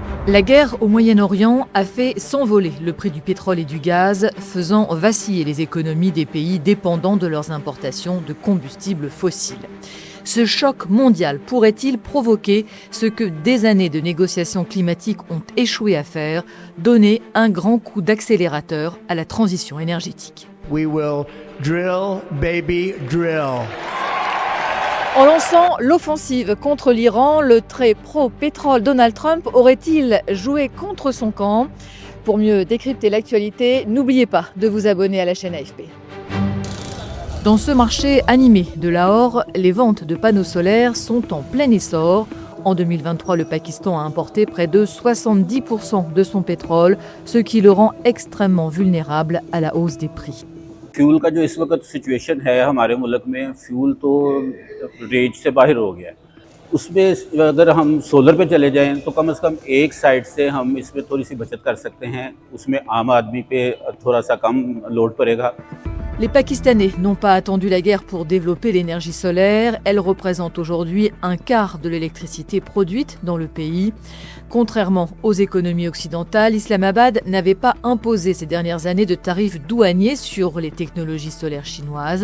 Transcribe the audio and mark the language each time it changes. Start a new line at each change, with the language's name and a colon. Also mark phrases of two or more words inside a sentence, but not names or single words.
French: La guerre au Moyen-Orient a fait s'envoler le prix du pétrole et du gaz, faisant vaciller les économies des pays dépendants de leurs importations de combustibles fossiles. Ce choc mondial pourrait-il provoquer ce que des années de négociations climatiques ont échoué à faire, donner un grand coup d'accélérateur à la transition énergétique?
English: We will drill, baby, drill.
French: En lançant l'offensive contre l'Iran, le très pro-pétrole Donald Trump aurait-il joué contre son camp? Pour mieux décrypter l'actualité, n'oubliez pas de vous abonner à la chaîne AFP. Dans ce marché animé de Lahore, les ventes de panneaux solaires sont en plein essor. En 2023, le Pakistan a importé près de 70% de son pétrole, ce qui le rend extrêmement vulnérable à la hausse des prix.
Urdu: فیول کا جو اس وقت سچویشن ہے ہمارے ملک میں، فیول تو رینج سے باہر ہو گیا ہے. اس میں اگر ہم سولر پہ چلے جائیں تو کم سے کم ایک سائیڈ سے ہم اس میں تھوڑی سی بچت کر سکتے ہیں، اس میں عام آدمی پہ تھوڑا سا کم لوڈ پڑے گا.
French: Les Pakistanais n'ont pas attendu la guerre pour développer l'énergie solaire. Elle représente aujourd'hui un quart de l'électricité produite dans le pays. Contrairement aux économies occidentales, Islamabad n'avait pas imposé ces dernières années de tarifs douaniers sur les technologies solaires chinoises.